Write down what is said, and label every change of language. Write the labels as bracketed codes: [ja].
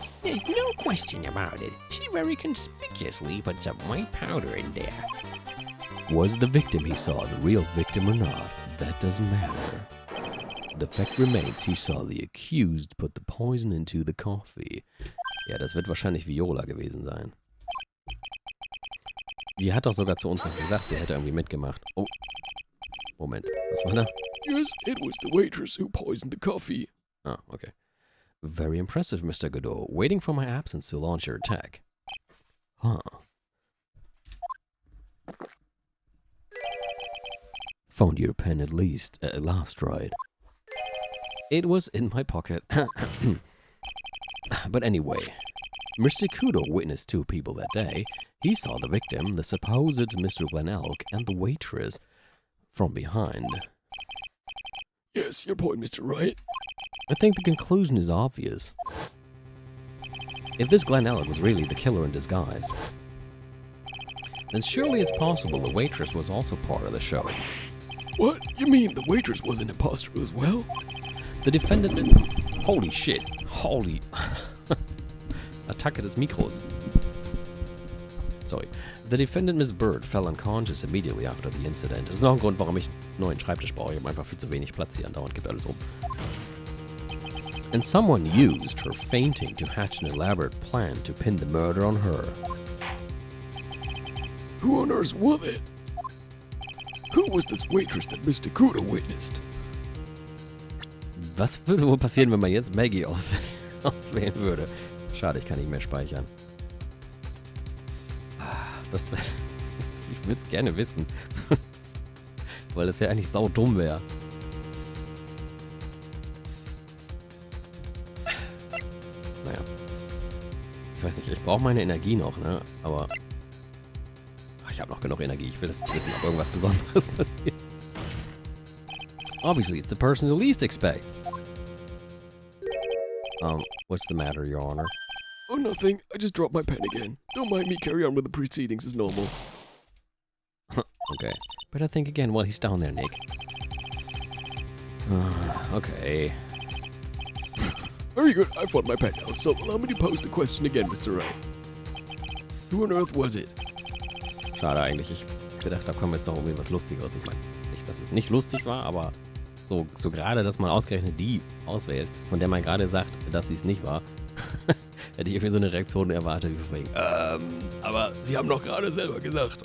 [en] There's no question about it. She very conspicuously put some white powder in there. Was the victim he saw the real victim or not? That doesn't matter. The fact remains he saw the accused put the poison into the coffee. [de] Ja, das wird wahrscheinlich Viola gewesen sein. Die hat doch sogar zu uns noch gesagt, sie hätte irgendwie mitgemacht. Oh, Moment, was war da? [en] Yes, it was the waitress who poisoned the coffee. Ah, okay. Very impressive, Mr. Godot. Waiting for my absence to launch your attack. Huh. Found your pen at last, right? It was in my pocket. But anyway, Mr. Kudo witnessed two people that day. He saw the victim, the supposed Mr. Glenelg, and the waitress from behind. Yes, your point, Mr. Wright. I think the conclusion is obvious. If this Glenelg was really the killer in disguise, then surely it's possible the waitress was also part of the show. What? You mean the waitress was an imposter as well? The defendant is... Holy shit. Holy... [de] Attacke des Mikros. [en] Sorry. The defendant, Miss Bird, fell unconscious immediately after the incident. [de] Das ist noch ein Grund, warum ich einen neuen Schreibtisch brauche. Ich habe einfach viel zu wenig Platz hier. Andauernd gibt alles um. [en] And someone used her fainting to hatch an elaborate plan to pin the murder on her. Who on earth was it? Who was this waitress that Mr. Kudo witnessed? [de] Was würde wohl passieren, wenn man jetzt Maggie auswählen würde? Schade, ich kann nicht mehr speichern. Ich würde es gerne wissen. Weil das ja eigentlich saudumm wäre. Naja. Ich weiß nicht, ich brauche meine Energie noch, ne? Aber... ich habe noch genug Energie. Ich will das wissen, ob irgendwas Besonderes passiert. [en] Obviously, it's the person you least expect. What's the matter, Your Honor? Oh, nothing. I just dropped my pen again. Don't mind me, carry on with the proceedings as normal. Okay. Better think again while he's down there, Nick. Okay. Very good. I found my pen now, so allow me to pose the question again, Mr. Wright. Who on earth was it? [de] Schade eigentlich. Ich gedacht, da kommt jetzt noch irgendwie was Lustiges. Ich meine, nicht, dass es nicht lustig war, aber so gerade, dass man ausgerechnet die auswählt, von der man gerade sagt, dass sie es nicht war, hätte ich irgendwie so eine Reaktion erwartet, wie von wegen, Aber Sie haben doch gerade selber gesagt.